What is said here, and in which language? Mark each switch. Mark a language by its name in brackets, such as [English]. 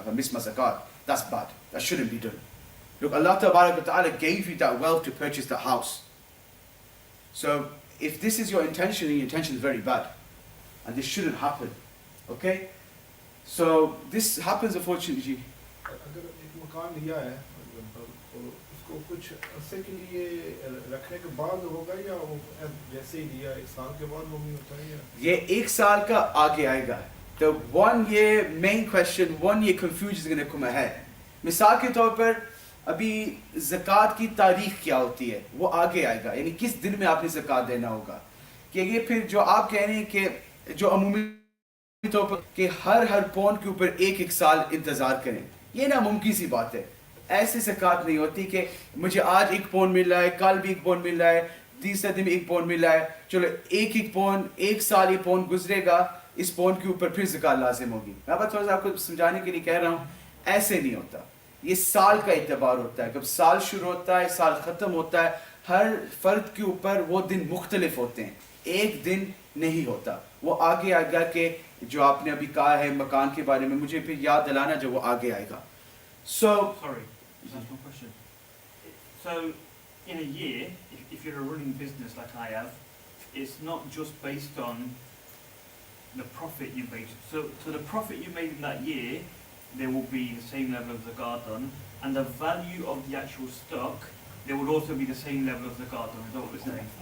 [English] If I miss my zakat, that's bad. That shouldn't be done. Look, Allah Ta'ala gave you that wealth to purchase that house. So if this is your intention, and your intention is very bad, and this shouldn't happen. Okay? So this happens unfortunately. [Hindi] अगर एक मकान लिया है तो उसको कुछ अरसे के लिए रखने के बाद होगा या वो जैसे ही लिया एक साल के बाद वो नहीं होता है या ये एक साल का आगे आएगा. [English] The 1 year main question, 1 year confusion is going to come ahead. [Hindi] मिसाल के तौर पर अभी ज़कात की तारीख क्या होती है वो आगे आएगा, यानी किस दिन में आपने ज़कात देना होगा. कि ये फिर जो आप कह रहे हैं कि जो अमूमी तौर पर कि हर पौंड के ऊपर एक साल इंतज़ार करें, ये नामुमकिन सी बात है. ऐसे ज़कात नहीं होती कि मुझे आज 1 पौंड मिल रहा है, कल भी 1 पौंड मिल रहा है, तीसरे दिन 1 पौंड मिल रहा है, चलो एक पौंड, 1 साल ये पौंड गुजरेगा, इस पौंड के ऊपर फिर ज़कात लाजिम होगी. मैं बस थोड़ा सा आपको समझाने के लिए कह रहा हूँ, ऐसे नहीं होता. ये साल का एतबार होता है. जब साल शुरू होता है, साल ख़त्म होता है, हर फर्द के ऊपर वो दिन मुख्तलिफ होते हैं, एक दिन नहीं होता. वो आगे आएगा कि जो आपने अभी कहा है मकान के बारे में, मुझे फिर याद दिलाना जब वो आगे आएगा. [English] So, sorry, that's one question. So, in a year, if you're a running business like I have, it's not just based on the profit you made. So the profit you made in that year, there will be the same level of zakat on, and the value of the actual stock, there would also be the same level of zakat on. Is that what we're saying?